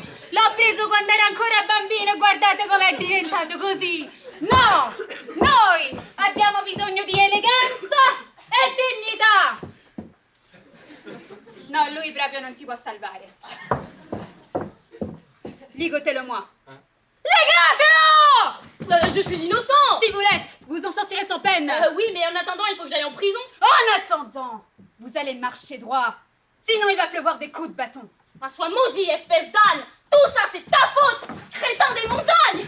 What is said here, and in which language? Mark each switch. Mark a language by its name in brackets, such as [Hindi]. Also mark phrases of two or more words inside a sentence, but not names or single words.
[Italian] L'ho preso quando era ancora bambino, guardate com'è diventato così! No! Noi abbiamo bisogno di eleganza e dignità! No, lui proprio non si può salvare. [French] Ligotez-le-moi. Légatelo! Je suis innocent! Si vous l'êtes, vous en sortirez sans peine. Oui, mais en attendant, il faut que j'aille en prison. En attendant, vous allez marcher droit. Sinon, il va pleuvoir des coups de bâton. Ah, sois maudit, espèce d'âne! Tout ça, c'est ta faute! Crétin des montagnes!